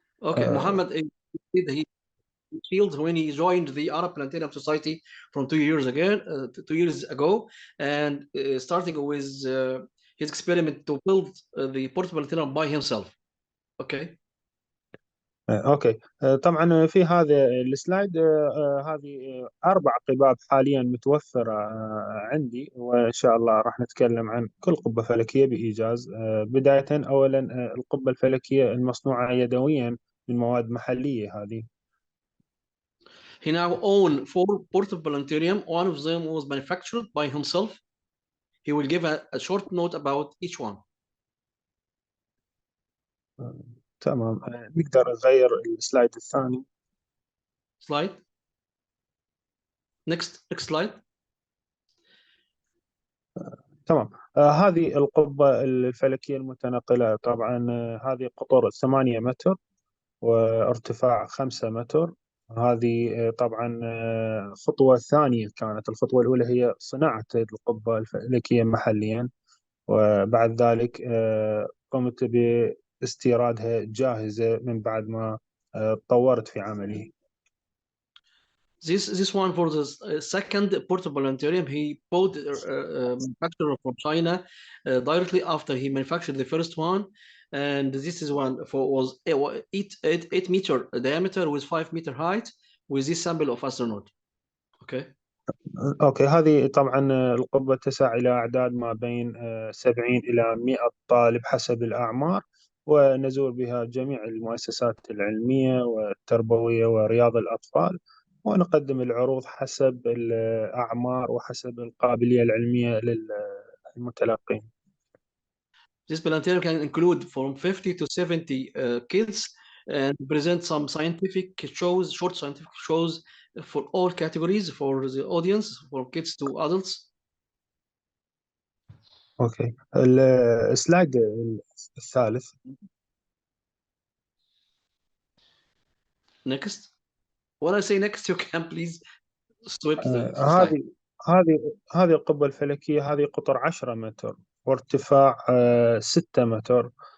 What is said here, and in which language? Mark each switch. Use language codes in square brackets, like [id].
[en] Okay, Muhammad, he feels when he joined the Arab Planetarium Society from 2 years ago, and starting with his experiment to build the portable planetarium by himself. Okay. Okay. [ar] طبعا في هذا السلايد هذه 4 قباب حاليا متوفره عندي، وان شاء الله راح نتكلم عن كل قبه فلكيه بايجاز. بدايه اولا القبه الفلكيه المصنوعه يدويا من مواد محليه هذه. [en] He now owns 4 portable planetarium. One of them was manufactured by himself. He will give a short note about each one. [ar] تمام. نقدر نغير السلايد الثاني. [en] Slide. Next slide. [ar] تمام. هذه القبة الفلكية المتنقلة. طبعا هذه قطر 8 متر وارتفاع 5 متر. هذه طبعا خطوة ثانية كانت. الخطوة الأولى هي صناعة القبة الفلكية محليا، وبعد ذلك قمت باستيرادها جاهزة من بعد ما طورت في عملي. [en] This one for the second portable planetarium, he bought manufacturer from China directly after he manufactured the first one, and this is one was 8 meter diameter with 5 meter height with this sample of astronaut. Okay. Okay. [ar] هذه طبعا القبة تسع إلى أعداد ما بين 70 إلى 100 طالب حسب الأعمار. ونزور بها جميع المؤسسات العلمية والتربوية ورياض الأطفال، ونقدم العروض حسب الأعمار وحسب القابلية العلمية للمتلقين. [en] This planetarium can include from 50 to 70 kids and present some scientific shows, short scientific shows for all categories for the audience, from kids to adults. [ar] أوكي، السلايد الثالث. [en] Next. When I say next, you can please swipe the slide. [ar] هذه القبة الفلكية، هذه قطر 10 متر وارتفاع 6 متر.